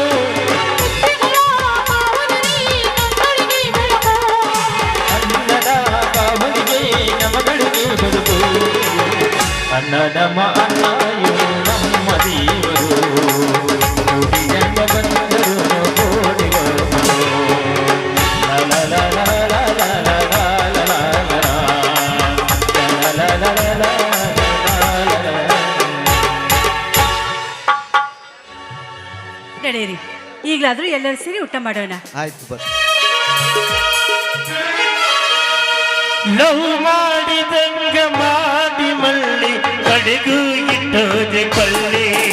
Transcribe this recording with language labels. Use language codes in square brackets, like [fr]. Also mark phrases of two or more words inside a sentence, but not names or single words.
[kn] ಅನ್ನದ ಕಾವಲಿಗೆ ನಮಗಳಿಗೆ ಬದುಕು. ಅಣ್ಣ ನಮ್ಮ ಅಣ್ಣ ಇವರು ನಮ್ಮ ದೇವರು ಕೋಟಿ ಜನ್ಮ ಬಂದರು ಕೋಟಿಗೊಬ್ಬರು. ಲ ಲ ಲ ಲ ಲ ಲ ಲ ಲ ಲ ಲ ಲ ಲ. ಲ ಲ ಲ ಲ ಲ ಲ ಲ ಲ. ನಡೆಯಿರಿ, ಈಗಲಾದ್ರೂ ಎಲ್ಲರೂ ಸೇರಿ ಊಟ ಮಾಡೋಣ. ಆಯ್ತು ಬರ್ರಿ. ಲವ್ ಮಾಡಿದಂಗ ಮಾಡಿ ಮಳ್ಳಿ ಕಡೆಗೂ ಇಟ್ಟೋದೆ ಕೊಳ್ಳಿ.